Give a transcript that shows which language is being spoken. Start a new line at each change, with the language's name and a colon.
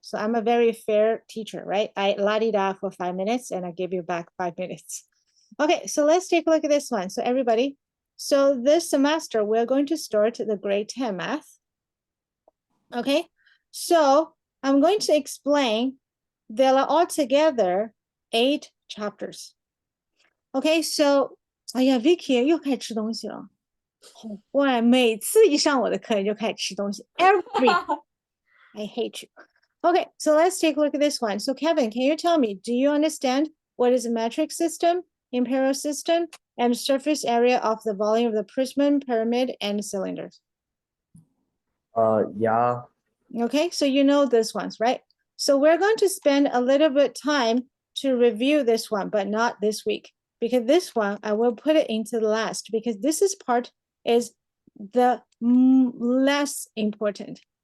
English: So I'm a very fair teacher, right? I la-di-da for 5 minutes and I give you back 5 minutes. Okay, so let's take a look at this one. So everybody, so this semester, we're going to start the grade 10 math. Okay, so I'm going to explain there are altogether 8 chapters. Okay, so,
Chinese: 哎呀，Vicky 又开始吃东西了。好怪，每次一上我的课你就开始吃东西。
English: Every, I hate you. Okay, so let's take a look at this one. So Kevin, can you tell me, do you understand what is a metric system, imperial system, and surface area of the volume of the prism, pyramid, and cylinders? Yeah. Okay, so you know this ones, right? So we're going to spend a little bit time to review this one, but not this week, because this one, I will put it into the last, because this is part is the less important.